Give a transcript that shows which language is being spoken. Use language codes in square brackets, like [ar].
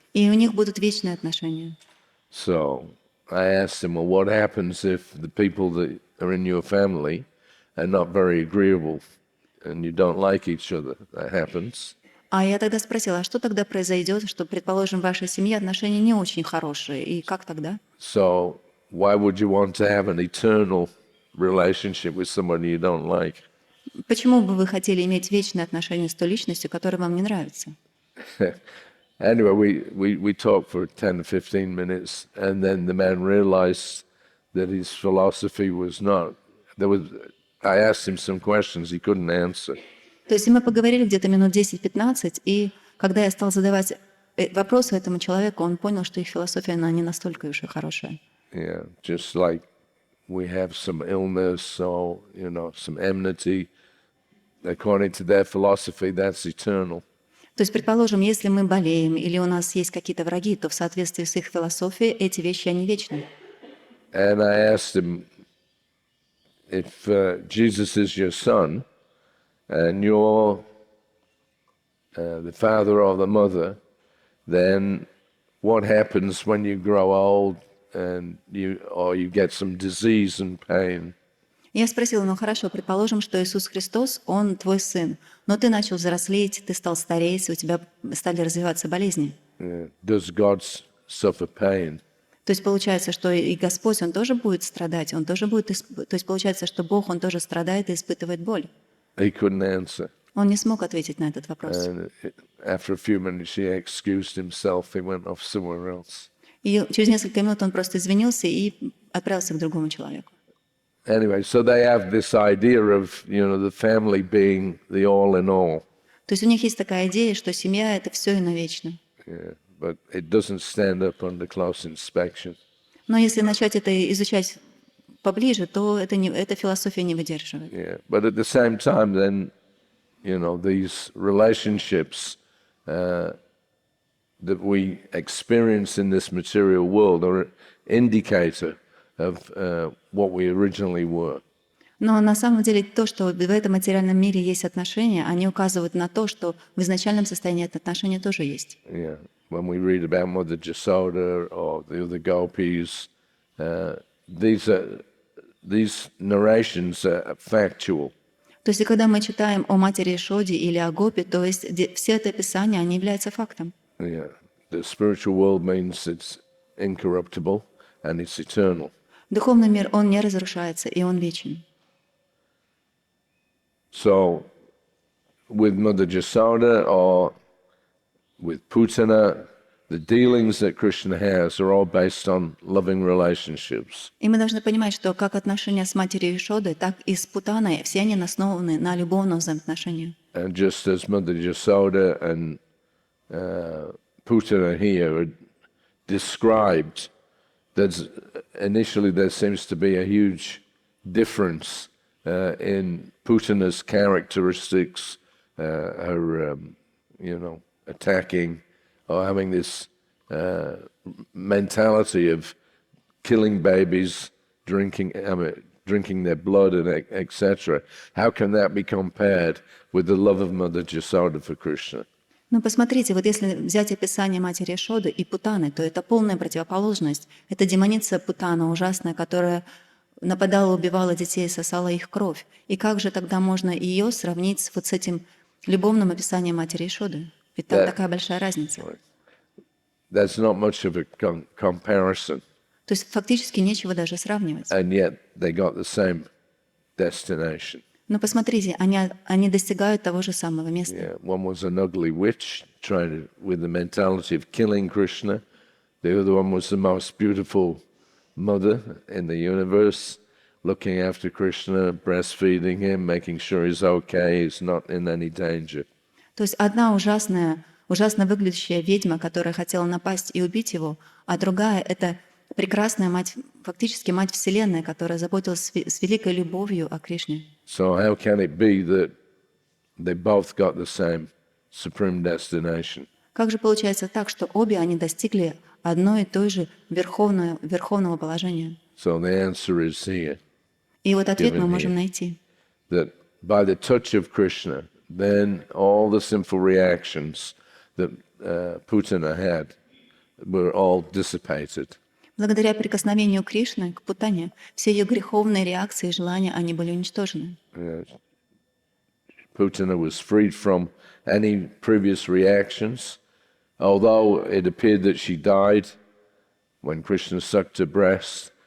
[ru] И у них будут вечные отношения. [en] So I asked him, well, what happens if the people that are in your family are not very agreeable and you don't like each other? That happens. [ru] А я тогда спросила, а что тогда произойдет, что, предположим, в вашей семье отношения не очень хорошие, и как тогда? [en] So why would you want to have an eternal relationship with somebody you don't like? [ru] Почему бы вы хотели иметь вечные отношения с той личностью, которая вам не нравится? [en] Anyway, we talked for 10 to 15 minutes, and then the man realized that his philosophy was not. I asked him some questions he couldn't answer. [ru] То есть мы поговорили где-то минут 10-15, и когда я стал задавать вопросы этому человеку, он понял, что их философия, она не настолько уж и хорошая. [en] Yeah, just like we have some illness or, some enmity, according to their philosophy, that's eternal. [ru] То есть, предположим, если мы болеем или у нас есть какие-то враги, то в соответствии с их философией эти вещи, они вечны. [en] And I asked him, if Jesus is your son, and you're the father or the mother, then what happens when you grow old and you get some disease and pain? [ru] Я спросила, ну хорошо, предположим, что Иисус Христос, Он твой сын, но ты начал взрослеть, ты стал стареть, у тебя стали развиваться болезни. [en] Does God suffer pain? [ru] То есть получается, что и Господь, Он тоже будет страдать, Он тоже будет... То есть получается, что Бог, Он тоже страдает и испытывает боль. [en] He couldn't answer. [ru] Он не смог ответить на этот вопрос. [en] And after a few minutes, he excused himself. He went off somewhere else. [ru] И через несколько минут он просто извинился и отправился к другому человеку. [en] Anyway, so they have this idea of, the family being the all in all. [ru] То есть у них есть такая идея, что семья — это все и навечно. [en] Yeah, but it doesn't stand up under close inspection. [ru] Но если начать это изучать поближе, то эта философия не выдерживает. [en] Yeah, but at the same time, then, these relationships that we experience in this material world are an indicator of what we originally were. [ru] Но на самом деле то, что в этом материальном мире есть отношения, они указывают на то, что в изначальном состоянии это отношения тоже есть. [en] Yeah, when we read about Mother Jasoda or the other gopis, these narrations are factual. [ru] То есть, когда мы читаем о матери Ишоде или о Гопе, то есть все это описание, они являются фактом. [en] Yeah, the spiritual world means it's incorruptible and it's eternal. [ru] Духовный мир, он не разрушается, и он вечен. [en] So, with Mother Jasoda or with Putana, the dealings that Krishna has are all based on loving relationships. [ru] И мы должны понимать, что как отношения с матерью Ишодой, так и с Путаной, все они основаны на любовном взаимоотношении. [en] And just as Mother Jasoda and Putana here are described, initially there seems to be a huge difference in Putana's characteristics, her, attacking or having this mentality of killing babies, drinking their blood, and etc. How can that be compared with the love of Mother Jasoda for Krishna? [ru] Ну, посмотрите, вот если взять описание матери Ишоды и Путаны, то это полная противоположность. Это демоница Путана ужасная, которая нападала, убивала детей, сосала их кровь. И как же тогда можно ее сравнить с вот с этим любовным описанием матери Ишоды? Ведь там такая большая разница. [en] That's not much of a comparison. [ru] То есть фактически нечего даже сравнивать. [en] And yet they got the same destination. [ru] Но посмотрите, они достигают того же самого места. [en] Yeah, one was an ugly witch trying to, with the mentality of killing Krishna. The other one was the most beautiful mother in the universe, looking after Krishna, breastfeeding him, making sure he's okay, he's not in any danger. [ru] То есть одна ужасно выглядящая ведьма, которая хотела напасть и убить его, а другая — это прекрасная мать, фактически мать Вселенной, которая заботилась с великой любовью о Кришне. [en] So how can it be that they both got the same supreme destination? [ru] Как же получается так, что обе они достигли одной и той же верховного положения? [en] So the answer is here. [ru] И вот ответ мы можем найти. [en] That by the touch of Krishna, then all the sinful reactions that Putana had were all dissipated. [ru] Благодаря прикосновению Кришны к Путане, все ее греховные реакции и желания, они были уничтожены. [en] Putana was freed from any previous reactions, although it appeared that she died when Krishna sucked her breast.